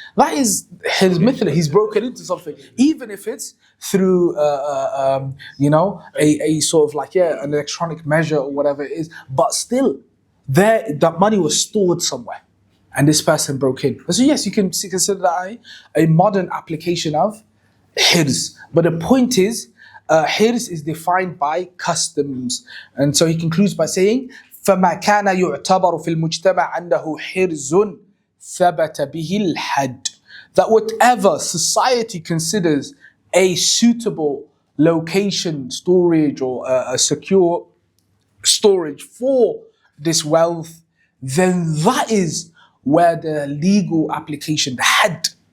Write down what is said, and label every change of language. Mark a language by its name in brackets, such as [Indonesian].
[English] That is his mithla. He's broken into something, even if it's through, a sort of an electronic measure or whatever it is. But still, that money was stored somewhere, and this person broke in. So yes, you can consider that a modern application of hirz. But the point is, hirz is defined by customs. [Arabic] And so he concludes by saying, فَمَا كَانَ يُعْتَبَرُ فِي الْمُجْتَمَعِ عَنْدَهُ حِرْزٌ ثَبَتَ بِهِ الْحَدُّ. [English] That whatever society considers a suitable location, storage, or a secure storage for this wealth, then that is where the legal application, the had,